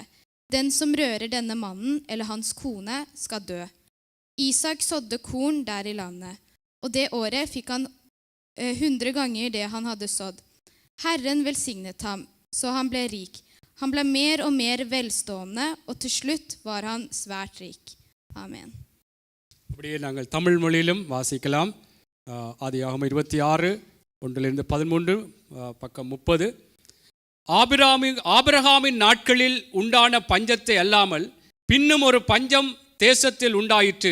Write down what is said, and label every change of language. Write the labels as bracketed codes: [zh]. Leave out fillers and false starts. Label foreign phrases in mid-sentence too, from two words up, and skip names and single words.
[no] Den som rører denne mannen eller hans kone skal dø. Isak sådde korn der i landet, og det året fikk han 100 ganger det han hadde sådd. Herren velsignet ham, så han ble rik. Han ble mer og mer velstående, og til slutt var han svært rik. Amen. [ta] அப்படியே நாங்கள் தமிழ் மொழியிலும் வாசிக்கலாம். ஆதியாகமம் 26 1 13 பக்கம் 30. ஆபிரகாமின் நாட்களில் உண்டான பஞ்சத்தை அல்லாமல் பின்னும் ஒரு பஞ்சம் தேசத்தில் உண்டாயிற்று.